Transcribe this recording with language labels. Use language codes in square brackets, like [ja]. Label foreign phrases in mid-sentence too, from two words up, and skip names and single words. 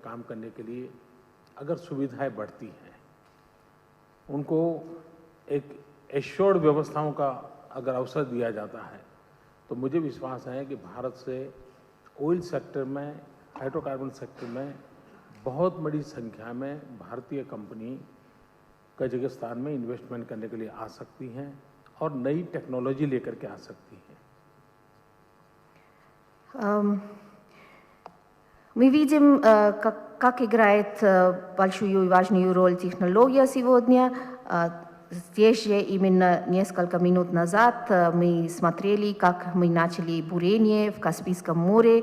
[hi] काम करने के लिए अगर सुविधाएं बढ़ती हैं, उनको एक एश्योर्ड व्यवस्थाओं का अगर अवसर दिया जाता है, तो मुझे विश्वास है कि भारत से [en] oil sector [hi] में, [en] hydrocarbon sector [hi] में बहुत बड़ी संख्या में भारतीय कंपनी कजाकिस्तान में इन्वेस्टमेंट करने के लिए आ सकती हैं और नई टेक्नोलॉजी लेकर के आ सकती हैं। [ru] Мы видим, как играет большую и важную роль технология сегодня. Здесь же именно несколько минут назад мы смотрели, как мы начали бурение в Каспийском море.